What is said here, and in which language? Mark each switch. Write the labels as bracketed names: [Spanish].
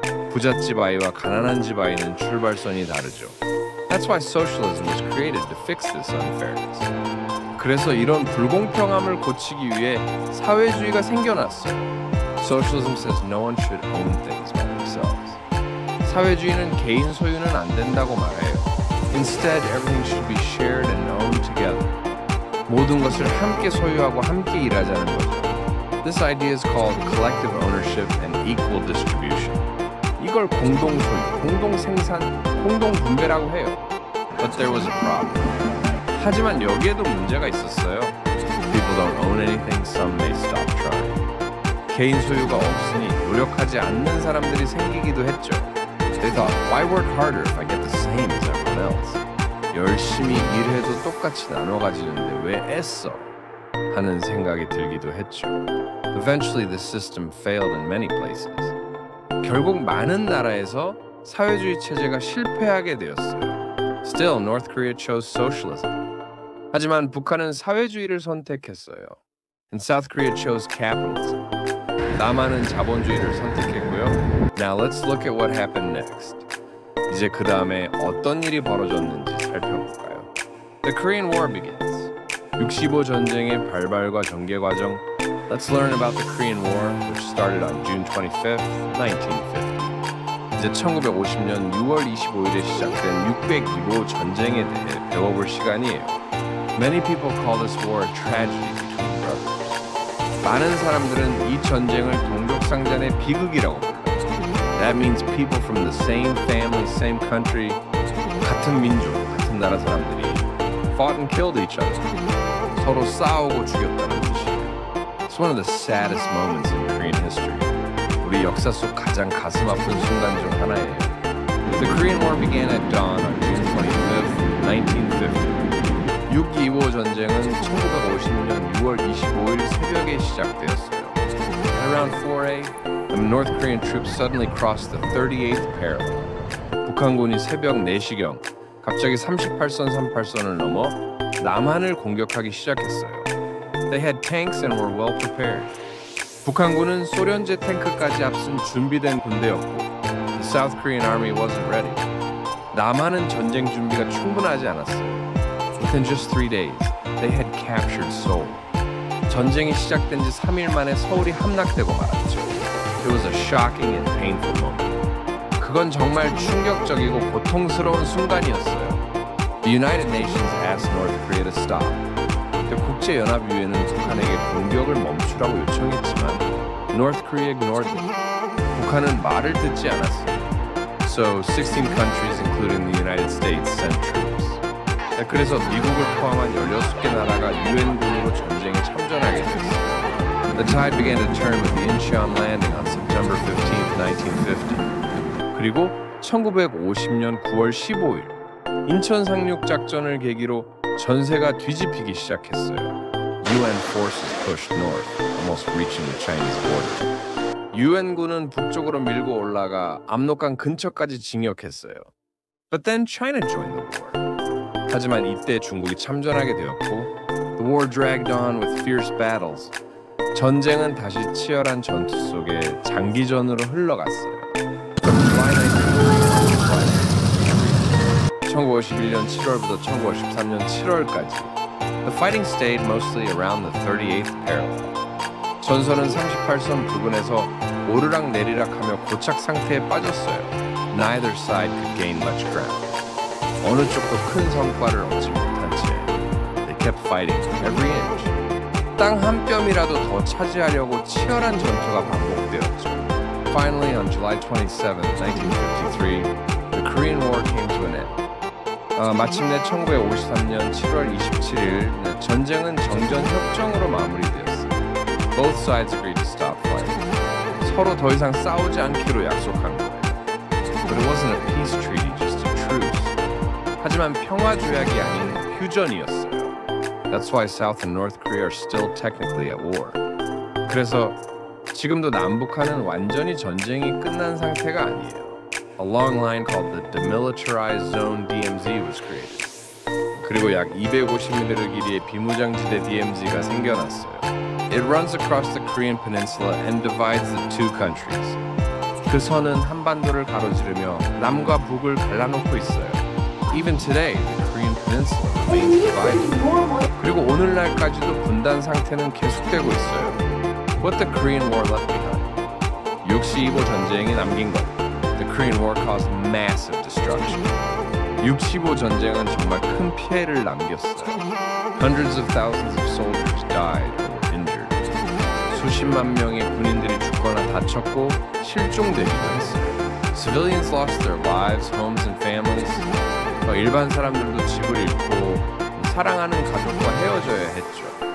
[Korean] 부잣집 아이와 가난한 집 아이는 출발선이 다르죠. [English] That's why socialism was created to fix this unfairness. [Korean] 그래서 이런 불공평함을 고치기 위해 사회주의가 생겨났어요. [English] Socialism says no one should own things by themselves. [Korean] 사회주의는 개인 소유는 안 된다고 말해요. [English] Instead, everything should be shared and owned together. [Korean] 모든 것을 함께 소유하고 함께 일하자는 거죠. [English] This idea is called collective ownership and equal distribution. [Korean] 이걸 공동 소유, 공동 생산, 공동 분배라고 해요. [English] But there was a problem. [Korean] 하지만 여기에도 문제가 있었어요. [English] People don't own anything, some may stop trying. [Korean] 개인 소유가 없으니 노력하지 않는 사람들이 생기기도 했죠. [English] They thought, why work harder if I get the same as everyone else? [Korean] 열심히 일해도 똑같이 나눠 가지는데 왜 애써? 하는 생각이 들기도 했죠. [English] Eventually, the system failed in many places. [Korean] 결국 많은 나라에서 사회주의 체제가 실패하게 되었어요. [English] Still, North Korea chose socialism. [Korean] 하지만 북한은 사회주의를 선택했어요. [English] And South Korea chose capitalism. [Korean] 남한은 자본주의를 선택했고요. [English] Now let's look at what happened next. [Korean] 이제 그 다음에 어떤 일이 벌어졌는지 살펴볼까요? [English] The Korean War begins. [Korean] 65 전쟁의 발발과 전개 과정. [English] Let's learn about the Korean War, which started on June 25th, 1950. [Korean] 이제 1950년 6월 25일에 시작된 6.25 전쟁에 대해 배워볼 시간이에요. [English] Many people call this war a tragedy between brothers. [Korean] 많은 사람들은 이 전쟁을 동족상잔의 비극이라고 불러요. [English] That means people from the same family, same country, [Korean] 같은 민족, 같은 나라 사람들이 [English] fought and killed each other. [Korean] 서로 싸우고 죽였다는 뜻이에요. [English] It's one of the saddest moments in Korean history. [Korean] 우리 역사 속 가장 가슴 아픈 순간 중 하나예요. [English] The Korean War began at dawn on June 25th, 1950. [Korean] 6.25 전쟁은 1950년 6월 25일 새벽에 시작되었어요. [English] At around 4 a.m., the North Korean troops suddenly crossed the 38th parallel. [Korean] 북한군이 새벽 4시경 갑자기 38선 38선을 넘어 남한을 공격하기 시작했어요. [English] They had tanks and were well prepared. [Korean] 북한군은 소련제 탱크까지 앞선 준비된 군대였고 [English] The South Korean army wasn't ready. [Korean] 남한은 전쟁 준비가 충분하지 않았어요. [English] Within just 3 days, they had captured Seoul. [Korean] 전쟁이 시작된 지 3일 만에 서울이 함락되고 말았죠. [English] It was a shocking and painful moment. [Korean] 그건 정말 충격적이고 고통스러운 순간이었어요. [English] The United Nations asked North Korea to stop. [Korean] 국제연합유엔은 북한에게 공격을 멈추라고 요청했지만 [English] North Korea ignored them. [Korean] 북한은 말을 듣지 않았어요. [English] So 16 countries, including the United States, sent troops. [Korean] 그래서 미국을 포함한 16개 나라가 유엔군으로 전쟁에 참전하게 됐어요. [English] The tide began to turn with the Incheon landing on September 15, 1950. [Korean] 그리고 1950년 9월 15일 인천 상륙 작전을 계기로 전세가 뒤집히기 시작했어요. [English] UN forces pushed north, almost reaching the Chinese border. [Korean] 유엔군은 북쪽으로 밀고 올라가 압록강 근처까지 진격했어요. [English] But then China joined the war. [Korean] 하지만 이때 중국이 참전하게 되었고 [English] The war dragged on with fierce battles. [Korean] 전쟁은 다시 치열한 전투 속에 장기전으로 흘러갔어요. 1951년 7월부터 1953년 7월까지 [English] The fighting stayed mostly around the 38th parallel. [Korean] 전선은 38선 부근에서 오르락 내리락하며 고착 상태에 빠졌어요. [English] Neither side could gain much ground. [Korean] 어느 쪽도 큰 성과를 얻지 못한 채 [English] They kept fighting every inch. [Korean] 땅 한 뼘이라도 더 차지하려고 치열한 전투가 반복되었죠. [English] Finally, on July 27, 1953, the Korean War came to an end. [Korean] 마침내 1953년 7월 27일 전쟁은 정전 협정으로 마무리되었어요. [English] Both sides agreed to stop fighting. [Korean] 서로 더 이상 싸우지 않기로 약속한 거예요. [English] But it wasn't a peace treaty, just a truce. [Korean] 하지만 평화 조약이 아닌 휴전이었어요. [English] That's why South and North Korea are still technically at war. [Korean] 그래서 지금도 남북한은 완전히 전쟁이 끝난 상태가 아니에요. [English] A long line called the Demilitarized Zone DMZ was created. [Korean] 그리고 약 250m 길이의 비무장지대 DMZ가 생겨났어요. [English] It runs across the Korean peninsula and divides the two countries. [Korean] 그 선은 한반도를 가로지르며 남과 북을 갈라놓고 있어요. [English] Even today, the Korean peninsula remains divided. [Korean] 그리고 오늘날까지도 분단 상태는 계속되고 있어요. [English] What the Korean War left behind. [Korean] 6.25 전쟁이 남긴 것. [English] The Korean War caused massive destruction. [Korean] 6.25 전쟁은 정말 큰 피해를 남겼어요. [English] Hundreds of thousands of soldiers died or were injured. [Korean] 수십만 명의 군인들이 죽거나 다쳤고 실종되기도 했어요. [English] Civilians lost their lives, homes and families. [Korean] 일반 사람들도 집을 잃고 사랑하는 가족과 헤어져야 했죠.